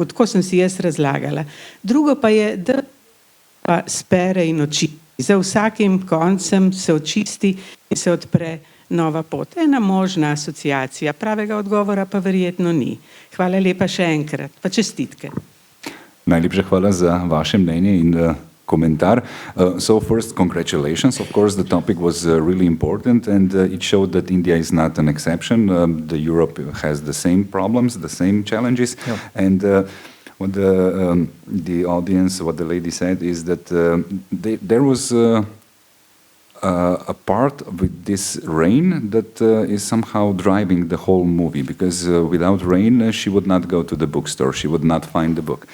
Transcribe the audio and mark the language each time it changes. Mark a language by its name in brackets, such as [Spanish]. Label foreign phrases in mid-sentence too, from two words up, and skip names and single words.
[Slovenian] Tako sem si jaz razlagala. Drugo pa je, da pa spere in oči. Za vsakim koncem se očisti in se odpre nova pot. Ena možna asociacija, pravega odgovora pa verjetno ni. Hvala lepa še enkrat, pa čestitke. Najlepša hvala za vaše mnenje in komentar. [English] So first, congratulations. Of course, the topic was really important and it showed that India is not an exception. Europe has the same problems, the same challenges. Yeah. And what the audience, what the lady said is that there was a part with this rain that is somehow driving the whole movie, because without rain she would not go to the bookstore, she would not find the book.